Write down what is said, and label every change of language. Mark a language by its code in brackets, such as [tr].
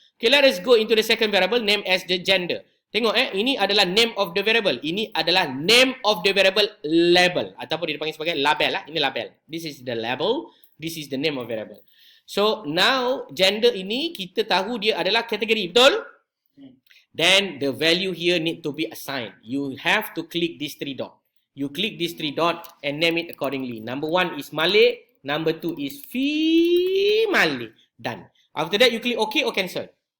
[en] Okay, let us go into the second variable, name as the gender. [ms] Tengok ini adalah [en] name of the variable. [ms] Ini adalah [en] name of the variable label. [ms] Ataupun dipanggil sebagai label lah. Ini label. [en] This is the label. This is the name of variable. [ms] So, now, gender ini kita tahu dia adalah kategori. Betul? [en] Then, the value here need to be assigned. You have to click these 3 dots. You click these 3 dots and name it accordingly. Number 1 is Malay. Number 2 is Malay. Done. After that, you click OK or cancel.